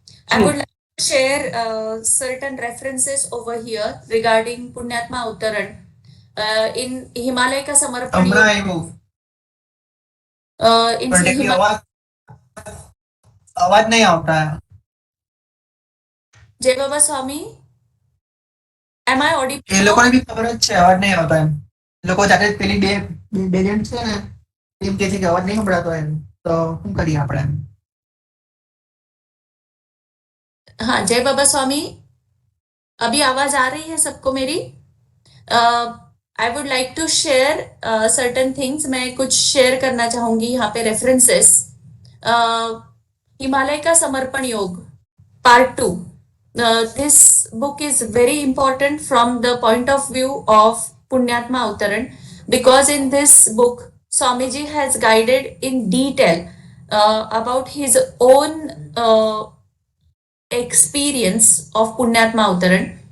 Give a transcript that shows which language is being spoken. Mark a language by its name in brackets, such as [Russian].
[English] I would like to share certain references over here regarding Punyatma Uttaran. [Hindi] In Himalaya का समर्पण योग, in आवाज नहीं आता है। जय बाबा स्वामी, [English] am I audible? [Gujarati] એ લોકોને બી ખબર જ છે અવાજ નહીં આવતો એમ। લોકો જાતે પેલી બે જણ છે ને એમ કે છે કે અવાજ નહીં સંભળાતો એમ, તો શું કરીએ આપણે? [Hindi] हाँ, जय बाबा स्वामी। अभी आवाज आ रही है सबको मेरी? [English] I would like to share certain things. [Hindi] मैं कुछ शेयर करना चाहूंगी यहाँ पे रेफरेंसेस। हिमालय का समर्पण योग part 2। [English] This book is very important from the point of view of Punyatma Uttaran, because in this book Swamiji has guided in detail about his own experience of Punyatma Uttaran.